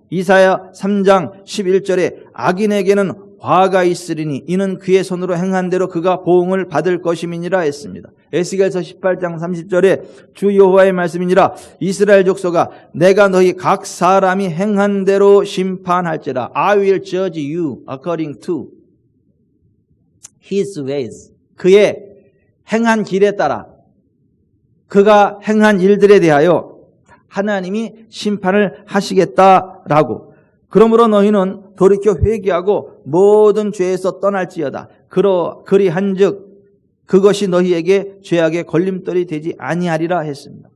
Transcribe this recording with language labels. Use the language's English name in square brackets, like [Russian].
[Korean] 이사야 3장 11절에 악인에게는 화가 있으리니 이는 그의 손으로 행한 대로 그가 보응을 받을 것임이니라 했습니다. 에스겔서 18장 30절에 주 여호와의 말씀이니라 이스라엘 족속아 내가 너희 각 사람이 행한 대로 심판할지라. [English] I will judge you according to his ways. [Korean] 그의 행한 길에 따라 그가 행한 일들에 대하여 하나님이 심판을 하시겠다라고. 그러므로 너희는 돌이켜 회개하고 모든 죄에서 떠날지어다. 그리한즉 그것이 너희에게 죄악의 걸림돌이 되지 아니하리라 했습니다.